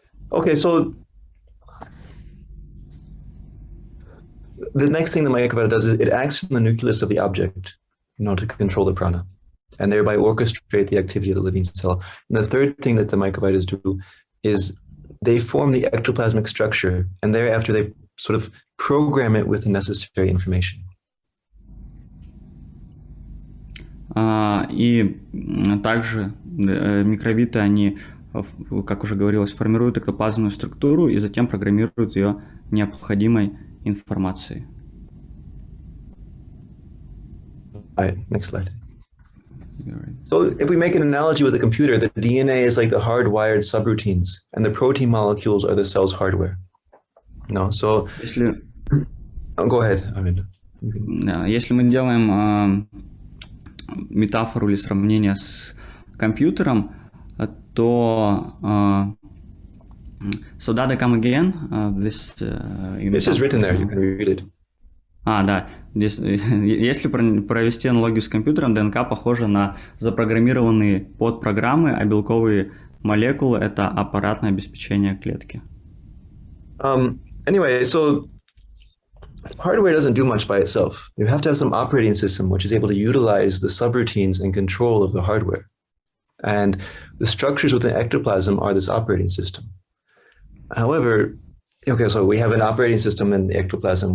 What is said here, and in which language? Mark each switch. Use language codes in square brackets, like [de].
[en] Okay, so the next thing the Microvita does is it acts from the nucleus of the object, to control the prana, and thereby orchestrate the activity of the living cell. And the third thing that the Microvitas do is they form the ectoplasmic structure, and thereafter they sort of program it with the necessary information. [ru] И также микровиты, они, как уже говорилось, формируют эктоплазменную структуру и затем программируют ее необходимой информацией. [en] All right, next slide. So if we make an analogy with a computer, the DNA is like the hardwired subroutines, and the protein molecules are the cell's hardware. So go ahead, Arvind. [ru] Если мы делаем метафору или сравнение с компьютером, то [en] so Dada, come again. This is written there. You can read it. [ru] Да. Здесь, если провести аналогию с компьютером, ДНК похожа на запрограммированные подпрограммы, а белковые молекулы – это аппаратное обеспечение клетки. [en] Anyway, so hardware doesn't do much by itself. You have to have some operating system which is able to utilize the subroutines and control of the hardware. And the structures within ectoplasm are this operating system. However, so we have an operating system in the ectoplasm.